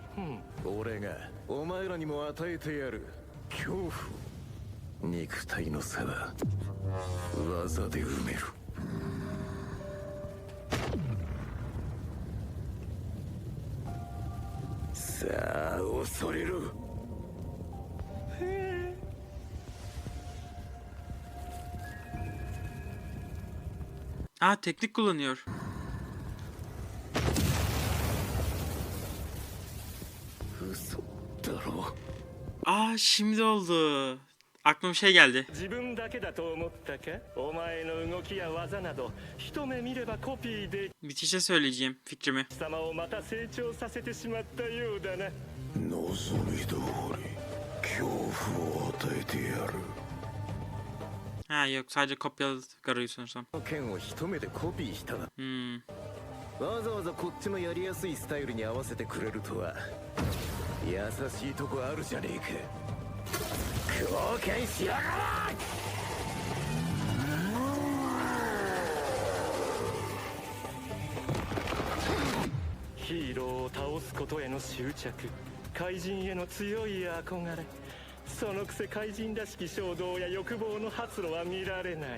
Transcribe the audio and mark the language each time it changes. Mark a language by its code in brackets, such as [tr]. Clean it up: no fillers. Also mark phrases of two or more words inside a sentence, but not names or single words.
[ja] 俺がお前らにも与えてやる恐怖。肉体の差は技で埋める。さあ恐れろ。 [tr] Aa, teknik kullanıyor. [ja] 嘘だろ。 [tr] Aa, şimdi oldu. Aklıma bir şey geldi. [ja] 自分だけだと思ったか？お前の動きや技など一目見ればコピーで [tr] Bitişe söyleyeceğim fikrimi. [ja] 貴様をまた成長させてしまったようだな。望み通り恐怖を与えてやる。 [tr] Ha yok, sadece kopyaladı Garo'yu sanırsam. [ja] 剣を一目でコピーしたな。 Hmm. わざわざこっちのやりやすいスタイルに合わせてくれるとは優しいとこあるじゃねえか。冒険しやがれ。ヒーローを倒すことへの執着、怪人への強い憧れ、そのくせ怪人らしき衝動や欲望の発露は見られない。